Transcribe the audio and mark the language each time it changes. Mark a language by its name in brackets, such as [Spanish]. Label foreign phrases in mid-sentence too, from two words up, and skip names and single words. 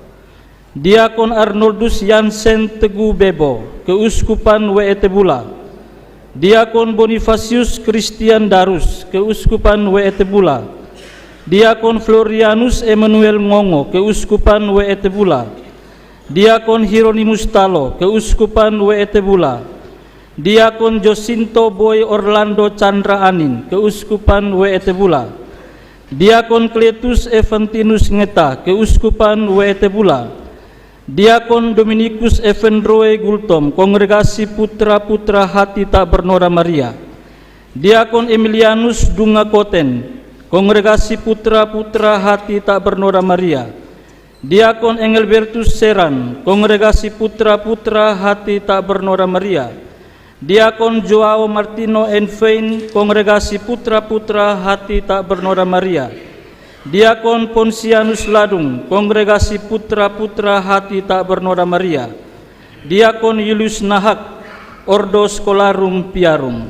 [Indonesian] Diakon Arnoldus Yansen Teguh Bebo, Keuskupan Weetebula; Diakon Bonifacius Christian Darus, Keuskupan Weetebula; Diakon Florianus Emmanuel Ngongo, Keuskupan Weetebula; Diakon Hieronymus Talo, Keuskupan Weetebula; Diakon Josinto Boy Orlando Chandra Anin, Keuskupan Weetebula; Diakon Cletus Evantinus Ngeta, Keuskupan Weetebula; Diakon Dominikus Evendroe Gultom, Kongregasi Putra-Putra Hati Tak Bernoda Maria; Diakon Emilianus Dunga Koten, Kongregasi Putra-Putra Hati Tak Bernoda Maria; Diakon Engelbertus Seran, Kongregasi Putra-Putra Hati Tak Bernoda Maria; Diakon Joao Martino Envein, Kongregasi Putra-Putra Hati Tak Bernoda Maria; Diakon Ponsianus Ladung, Kongregasi Putra-Putra Hati Tak Bernoda Maria; Diakon Julius Nahak, Ordo Scholarum Piarum.